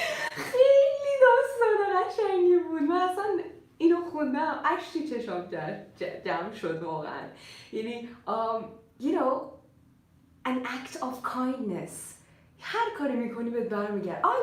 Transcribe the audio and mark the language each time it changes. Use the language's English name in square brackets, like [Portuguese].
[Persian] خیلی داستان قشنگی بود. من اصلا اینو خوندم اشکی چشام جمع شد واقعا. [English] یعنی you know an act of kindness. [Persian] هر کاری میکنی بهت برمیگرد.